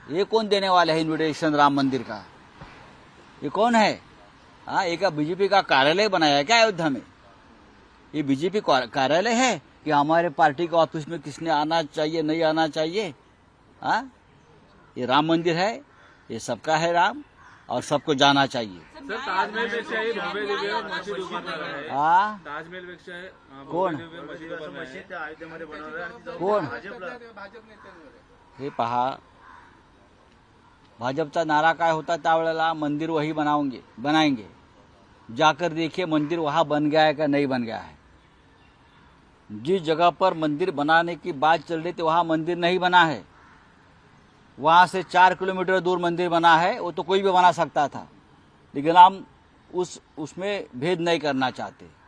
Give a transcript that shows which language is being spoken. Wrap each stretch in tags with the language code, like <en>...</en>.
<hi>ये कौन देने वाले है इन्विटेशन राम मंदिर का? ये कौन है? हाँ, एक बीजेपी का कार्यालय बनाया है क्या अयोध्या में? ये बीजेपी कार्यालय है कि हमारे पार्टी के ऑफिस में किसने आना चाहिए नहीं आना चाहिए? हाँ, ये राम मंदिर है, ये सबका है राम और सबको जाना चाहिए.</hi> <mr>सर, ताजमहलपेक्षा हे भव्य दिव्य मशीद उभारणार आहे. हाँ, ताजमहलपेक्षा कोण? भव्य दिव्य मशीद उभारणार आहे. अयोध्येमध्ये बनवणार आहे. कोण? भाजप नेत्यांवर हे पहा, भाजपचा नारा काय होता त्यावेळेला?</mr> <hi>मंदिर वही बनाएंगे. जाकर देखिए मंदिर वहां बन गया है क्या नहीं बन गया है. जिस जगह पर मंदिर बनाने की बात चल रही थी वहां मंदिर नहीं बना है. वहां से 4 किलोमीटर दूर मंदिर बना है. वो तो कोई भी बना सकता था, लेकिन हम उसमें भेद नहीं करना चाहते.</hi>